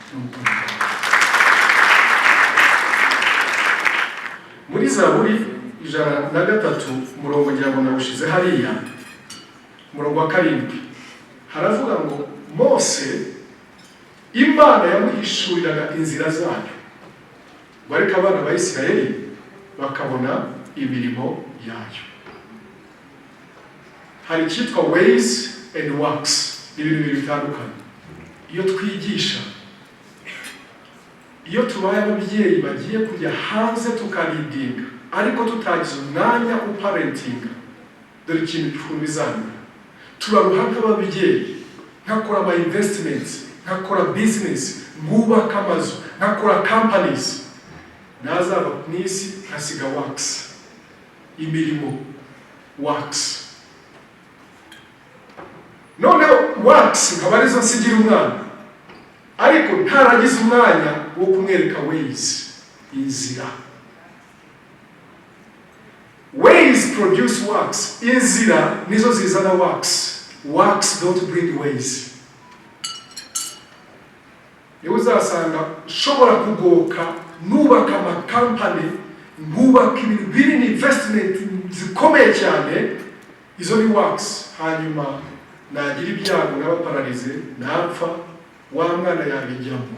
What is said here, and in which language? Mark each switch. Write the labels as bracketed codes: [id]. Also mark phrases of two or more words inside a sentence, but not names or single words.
[rw] Muri Zaburi 103 umurongo ngira ngo nawushize hariya, umurongo wa 7 haravuga ngo Mose Imana yamuhishuriraga inzira zayo, bareka abana ba Isirayeli bakabona imirimo yayo. Hari cyitwa [en] ways and works, [rw] ibintu bitandukanye. Iyo twigisha, iyo tubaye ababyeyi bagiye kujya hanze tukaridinga ariko tutagize umwanya uparentinga, dore ikintu gifumizana. Turaruha nk'ababyeyi, nkakora ama investments, nkakora business, ngubaka amazu, nkakora companies, nazaba n'isi nkasiga works, imirimo works. None works nkaba arizo nsigira umwana, ariko ntaragize umwanya wo kumwereka ways, inzira. [en] Ways produce works, [rw] inzira nizo zizana works. [en] Works don't bring ways. [rw] Niwe uzasanga shobora kugoka nubaka ama company, nubaka ibintu biri ni investment zikomeye cyane, izo ni works. Hanyuma nagira ibyago n'abapararize napfa, wa mwana yabijyamo.